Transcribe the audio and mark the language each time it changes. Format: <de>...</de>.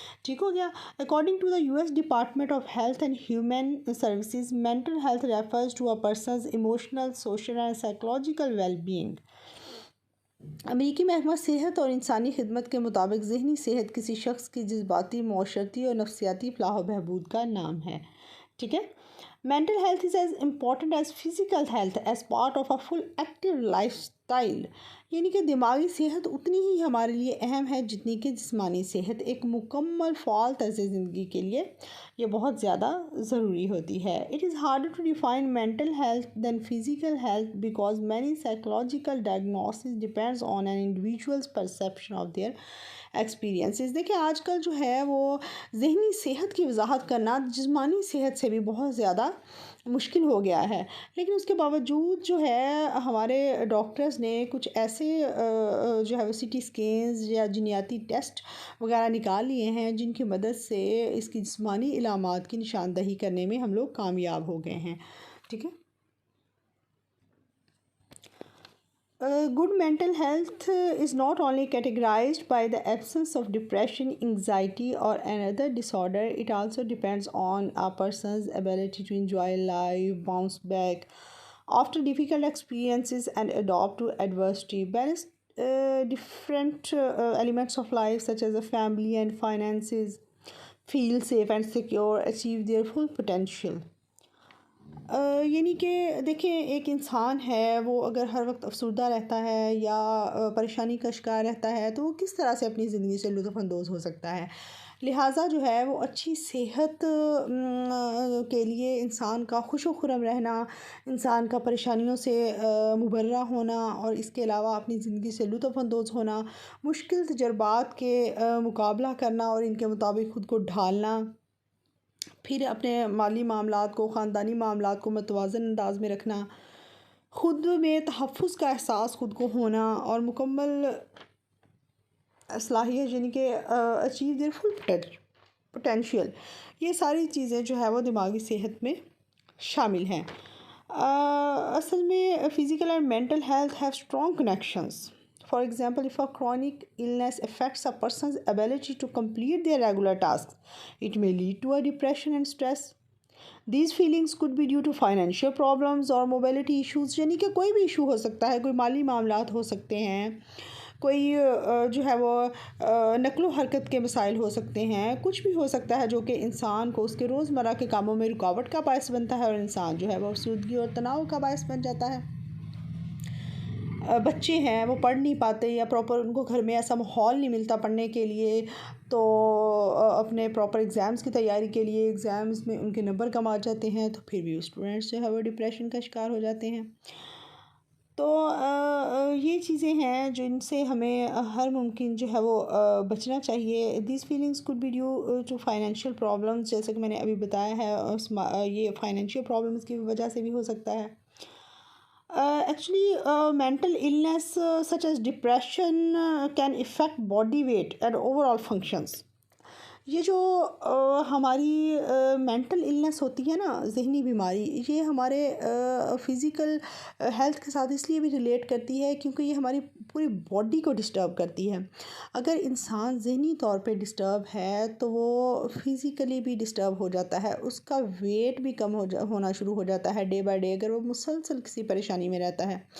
<ur>ٹھیک ہو گیا.</ur> <en>According to the US department of health and human services, mental health refers to a person's emotional, social and psychological well being.</en> <ur>امریکی محکمہ صحت اور انسانی خدمت کے مطابق ذہنی صحت کسی شخص کی جذباتی، معاشرتی اور نفسیاتی فلاح و بہبود کا نام ہے. ٹھیک ہے.</ur> <en>Mental health is as important as physical health as part of a full active lifestyle.</en> <ur>یعنی کہ دماغی صحت اتنی ہی ہمارے لیے اہم ہے جتنی کہ جسمانی صحت. ایک مکمل فعال طرز زندگی کے لیے یہ بہت زیادہ ضروری ہوتی ہے.</ur> <en>It is harder to define mental health than physical health because many psychological diagnosis depends on an individual's perception of their experiences.</en> <ur>دیکھیں آج کل جو ہے وہ ذہنی صحت کی وضاحت کرنا جسمانی صحت سے بھی بہت زیادہ مشکل ہو گیا ہے، لیکن اس کے باوجود جو ہے ہمارے ڈاکٹرز نے کچھ ایسے جو ہے وہ CT اسکینز یا جینیاتی ٹیسٹ وغیرہ نکال لیے ہیں جن کی مدد سے اس کی جسمانی علامات کی نشاندہی کرنے میں ہم لوگ کامیاب ہو گئے ہیں. ٹھیک ہے.</ur> <en>Good mental health is not only categorized by the absence of depression, anxiety, or another disorder. It also depends on a person's ability to enjoy life, bounce back after difficult experiences, and adapt to adversity. Balance different elements of life, such as the family and finances, feel safe and secure, achieve their full potential.</en> <ur>یعنی کہ دیکھیں ایک انسان ہے وہ اگر ہر وقت افسردہ رہتا ہے یا پریشانی کا شکار رہتا ہے تو وہ کس طرح سے اپنی زندگی سے لطف اندوز ہو سکتا ہے؟ لہٰذا جو ہے وہ اچھی صحت کے لیے انسان کا خوش و خرم رہنا، انسان کا پریشانیوں سے مبرہ ہونا اور اس کے علاوہ اپنی زندگی سے لطف اندوز ہونا، مشکل تجربات کے مقابلہ کرنا اور ان کے مطابق خود کو ڈھالنا، پھر اپنے مالی معاملات کو، خاندانی معاملات کو متوازن انداز میں رکھنا، خود میں تحفظ کا احساس خود کو ہونا اور مکمل صلاحیت یعنی کہ</ur> <en>achieve their full potential,</en> <ur>یہ ساری چیزیں جو ہے وہ دماغی صحت میں شامل ہیں. اصل میں</ur> <en>Physical and mental health have strong connections. For example, if a chronic illness affects a person's ability to complete their regular tasks, it may lead to a depression and stress. These feelings could be due to financial problems or mobility issues.</en> <ur>یعنی کہ کوئی بھی issue ہو سکتا ہے، کوئی مالی معاملات ہو سکتے ہیں، کوئی جو ہے وہ نقل و حرکت کے مسائل ہو سکتے ہیں، کچھ بھی ہو سکتا ہے جو کہ انسان کو اس کے روزمرہ کے کاموں میں رکاوٹ کا باعث بنتا ہے اور انسان جو ہے وہ افسردگی اور تناؤ کا باعث بن جاتا ہے. بچے ہیں وہ پڑھ نہیں پاتے یا پراپر ان کو گھر میں ایسا ماحول نہیں ملتا پڑھنے کے لیے، تو اپنے پراپر ایگزامز کی تیاری کے لیے ایگزامز میں ان کے نمبر کم آ جاتے ہیں تو پھر بھی اسٹوڈنٹس جو ہے وہ ڈپریشن کا شکار ہو جاتے ہیں. تو یہ چیزیں ہیں جن سے ہمیں ہر ممکن جو ہے وہ بچنا چاہیے.</ur> <en>these feelings could be due to financial problems,</en> <ur>جیسے کہ میں نے ابھی بتایا ہے یہ فائنینشیل پرابلمس کی وجہ سے بھی ہو سکتا ہے.</ur> <en>Actually, mental illness such as depression can affect body weight and overall functions.</en> <ur>یہ جو ہماری مینٹل النس ہوتی ہے نا، ذہنی بیماری، یہ ہمارے فزیکل ہیلتھ کے ساتھ اس لیے بھی ریلیٹ کرتی ہے کیونکہ یہ ہماری پوری باڈی کو ڈسٹرب کرتی ہے۔ اگر انسان ذہنی طور پہ ڈسٹرب ہے تو وہ فزیکلی بھی ڈسٹرب ہو جاتا ہے، اس کا ویٹ بھی کم ہونا شروع ہو جاتا ہے ڈے بائی ڈے، اگر وہ مسلسل کسی پریشانی میں رہتا ہے۔</ur>